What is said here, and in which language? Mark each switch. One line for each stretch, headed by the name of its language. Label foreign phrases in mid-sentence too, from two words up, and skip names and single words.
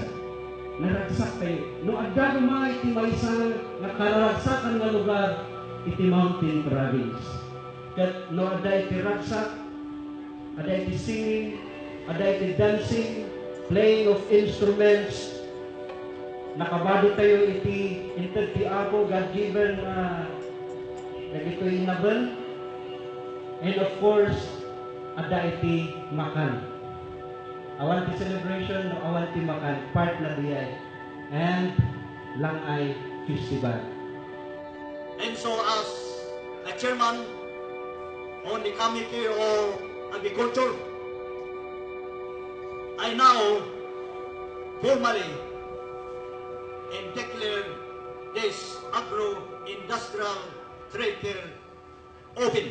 Iloko: Naragsak kayo. No adda iti maysa, nakararagsakan nga lugar, iti Mountain Province. Kat no adda iti ragsak, ada iti singing, ada iti dancing,
English: playing of instruments,
Iloko: nakabado tayo iti inted ti Apo, God-given nagito'y nabal.
English: And of course,
Iloko: ada iti makan. Awan ti celebration, no awan ti makan, part na diay.
English: And Lang Ai Festival. And so as a chairman on the Committee of Agriculture, I now formally and declare this agro-industrial trade fair open.